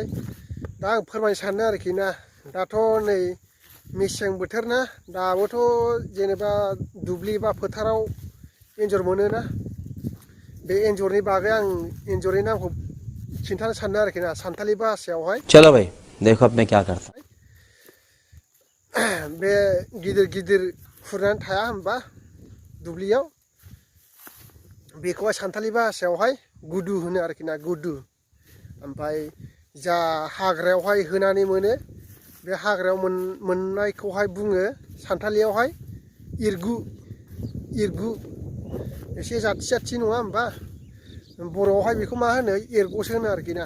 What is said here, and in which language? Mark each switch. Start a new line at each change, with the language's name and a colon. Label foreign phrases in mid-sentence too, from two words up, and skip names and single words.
Bodo: दा आं फोरमायनो सानो आरोखि ना दाथ' नै मेसें बोथोर ना दाबोथ' जेनेबा दुब्लि बा फोथाराव एन्जर मोनोना बे एन्जरनि बागै आं एन्जरनि नामखौ खिन्थानो सानदों आरोखि ना सानथालि भाषायावहाय।
Hindi: चलो भाई देखो अब मैं क्या करता
Bodo: बे गिदिर गिदिर खुरनानै थाया होनबा दुब्लियाव बेखौहाय सानथालि भाषायावहाय गुदु होनो आरोखि ना गुदु। ओमफ्राय जा हाग्रायावहाय होनानै मोनो बे हाग्रायाव मोननायखौहाय बुङो सानथालियावहाय इरगु इरगु एसे जाथि जाथि नङा होमबा बर'आवहाय बेखौ मा होनो एरग'सो होनो आरोखि ना।